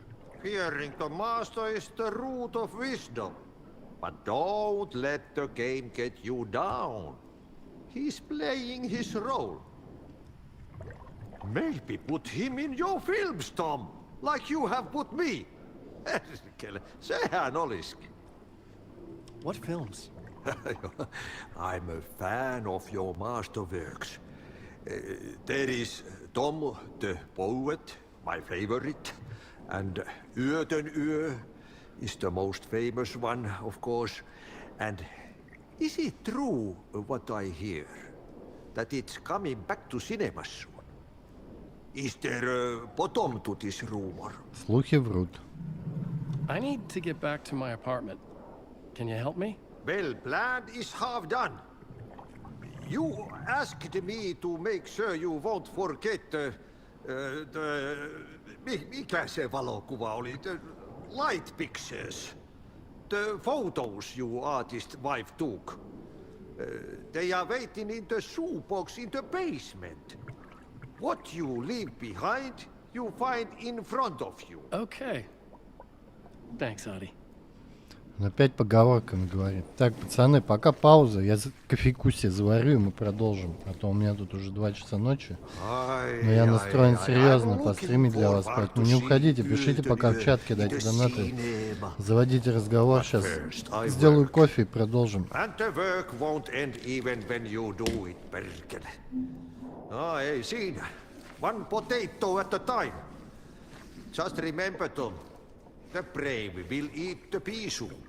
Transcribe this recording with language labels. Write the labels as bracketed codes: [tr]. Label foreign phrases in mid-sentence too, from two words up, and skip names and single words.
[en] Fearing the master is the root of wisdom. But don't let the game get you down. He's playing his role. Maybe put him in your films, Tom, like you have put me. [fi] Sehän olisikin. [en] What films? I'm a fan of your masterworks. There is Tom the Poet, my favorite, and Yöden Yö is the most famous one, of course. And is it true what I hear, that it's coming back to cinemas soon? Is there a bottom to this rumor? [ru] Слухи врут. [en] I need to get back to my apartment. Can you help me? Well, plan is half done. You asked me to make sure you won't forget [fi] mikä se valokuva oli? [en] The light pictures. The photos your artist wife took. They are waiting in the shoebox in the basement. What you leave behind, you find in front of you. Okay. Thanks, Adi. [ru] Он опять поговорками говорит. Так, пацаны, пока пауза. Я кофейку себе заварю, и мы продолжим. А то у меня тут уже 2 часа ночи. Но я настроен серьезно постримить для вас. Поэтому не уходите, пишите пока в чат, кидайте донаты. Заводите разговор. Сейчас сделаю кофе и продолжим. [fi] Ei siinä. [en] One potato at a time. Just remember, Tom, the brave will eat the pea soup.